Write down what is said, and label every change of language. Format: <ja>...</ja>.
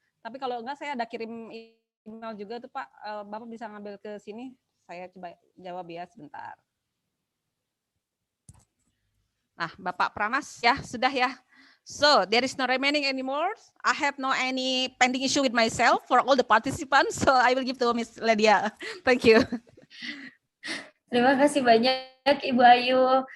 <id>Tapi kalau enggak, saya ada kirim email juga tuh Pak. Bapak bisa ngambil ke sini. Saya coba jawab ya sebentar. Nah, Bapak Pramas ya sudah ya.</id> <en>So there is no remaining anymore. I have no any pending issue with myself for all the participants. So I will give to Miss Lydia. Thank you.</en> <id>Terima kasih banyak Ibu Ayu.</id>